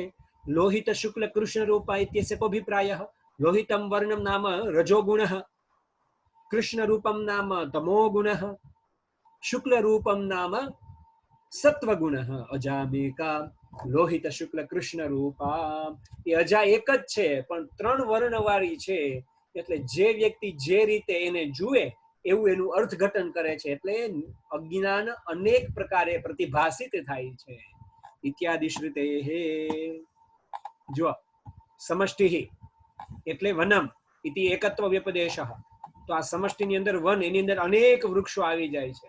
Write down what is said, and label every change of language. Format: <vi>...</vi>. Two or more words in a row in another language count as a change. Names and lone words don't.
<sa>लोहित शुक्ल कृष्ण रूपा इत्यस्य कोऽभिप्रायः? लोहितं वर्णं नाम रजोगुणः, कृष्णरूपं नाम तमोगुणः, शुक्लरूपं नाम सत्वगुणः। अजामेका लोहित शुक्ल कृष्ण रूपा,</sa> <gu>એ અજા એક જ છે, પણ 3 વર્ણવાળી છે। એટલે જે વ્યક્તિ જે રીતે એને જુએ એવું એનું અર્થઘટન કરે છે, એટલે અજ્ઞાન અનેક પ્રકારે પ્રતિભાસિત થાય છે।</gu> <sa>इत्यादि श्रुते</sa> <gu>હે, જો સમષ્ટિ એટલે</gu> <sa>वनम इति एकत्व व्यपदेशः,</sa> <gu>તો આ સમષ્ટિની અંદર વન, એની અંદર અનેક વૃક્ષો આવી જાય છે।</gu>